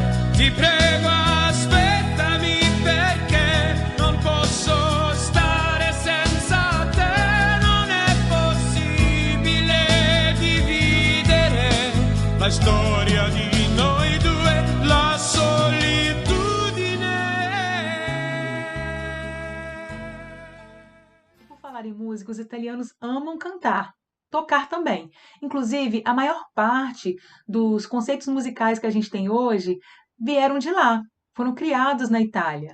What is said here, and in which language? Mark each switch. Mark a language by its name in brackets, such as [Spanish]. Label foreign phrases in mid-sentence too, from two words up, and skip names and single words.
[Italian] Ti prego, aspettami, perché non posso stare senza te. Non è possibile dividere la storia di noi due, la solitudine. [Portuguese] Por falar em música, os italianos amam cantar. Tocar também. Inclusive, a maior parte dos conceitos musicais que a gente tem hoje vieram de lá, foram criados na Itália.